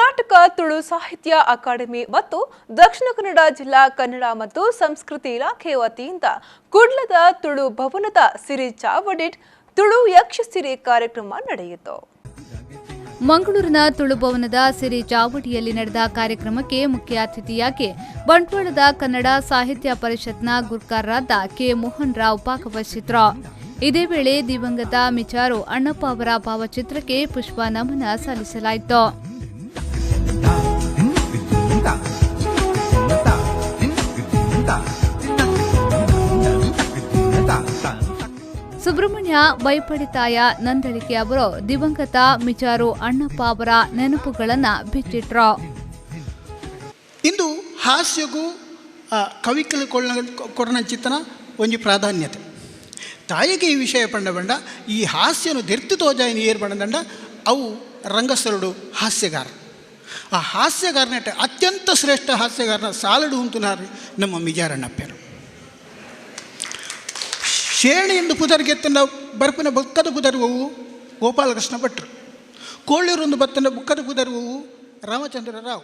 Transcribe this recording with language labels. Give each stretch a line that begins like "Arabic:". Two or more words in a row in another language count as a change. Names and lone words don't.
Kannada: ಕರ್ನಾಟಕ ತುಳು ಸಾಹಿತ್ಯ ಅಕಾಡೆಮಿ ಮತ್ತು ದಕ್ಷಿಣ ಕನ್ನಡ ಜಿಲ್ಲಾ ಕನ್ನಡ ಮತ್ತು ಸಂಸ್ಕೃತಿ ಇಲಾಖೆ ವತಿಯಿಂದ ಕುಡ್ಲದ ತುಳು ಭವನದ ಸಿರಿ ಚಾವಡಿಟ್ ತುಳು ಯಕ್ಷಸಿರಿ ಕಾರ್ಯಕ್ರಮ ನಡೆಯಿತು. ಮಂಗಳೂರಿನ ತುಳು ಭವನದ ಸಿರಿ ಚಾವಡಿಯಲ್ಲಿ ನಡೆದ ಕಾರ್ಯಕ್ರಮಕ್ಕೆ ಮುಖ್ಯ ಅತಿಥಿಯಾಗಿ ಬಂಟ್ವಾಳದ ಕನ್ನಡ ಸಾಹಿತ್ಯ ಪರಿಷತ್ನ ಗುರ್ಕಾರರಾದ ಕೆ ಮೋಹನ್ ರಾವ್ ಭಾಗವಹಿಸಿದ್ರು. ಇದೇ ವೇಳೆ ದಿವಂಗತ ಮಿಚಾರು ಅಣ್ಣಪ್ಪ ಅವರ ಭಾವಚಿತ್ರಕ್ಕೆ ಪುಷ್ಪ ನಮನ ಸಲ್ಲಿಸಲಾಯಿತು. ಸುಬ್ರಹ್ಮಣ್ಯ ಬೈಪಡಿತಾಯ ನಂದಳಿಕೆ ಅವರು ದಿವಂಗತ ಮಿಚಾರು ಅಣ್ಣಪ್ಪ ಅವರ ನೆನಪುಗಳನ್ನು ಬಿಚ್ಚಿಟ್ರು.
Tulu: ಇಂದು ಹಾಸ್ಯಗೂ ಕವಿಕಲು ಕೊರನಂಚಿತ್ತನ ಒಂಜಿ ಪ್ರಾಧಾನ್ಯತೆ ತಾಯಿಗೆ ಈ ವಿಷಯ ಬಂಡ ಈ ಹಾಸ್ಯನು ದೆರ್ತು ತೋಜಾಯಿನ ಏರ್ ಬಂಡದಂಡ ಅವು ರಂಗಸ್ಥಳುಡು ಹಾಸ್ಯಗಾರ. ಆ ಹಾಸ್ಯಗಾರನ ಅತ್ಯಂತ ಶ್ರೇಷ್ಠ ಹಾಸ್ಯಗಾರನ ಸಾಲಡು ಉಂತುನಾರು ನಮ್ಮ ಮಿಜಾರಣ್ಣಪ್ಪರು. ಶೇಣಿಯಿಂದ ಪುದರ್ಗೆತ್ತನ ಬರ್ಪಿನ ಬುಕ್ಕದ ಪುದರುವವು ಗೋಪಾಲಕೃಷ್ಣ ಭಟ್ರು. ಕೋಳೂರೊಂದು ಬತ್ತನ ಬುಕ್ಕದ ಪುದರುವವು ರಾಮಚಂದ್ರ ರಾವ್.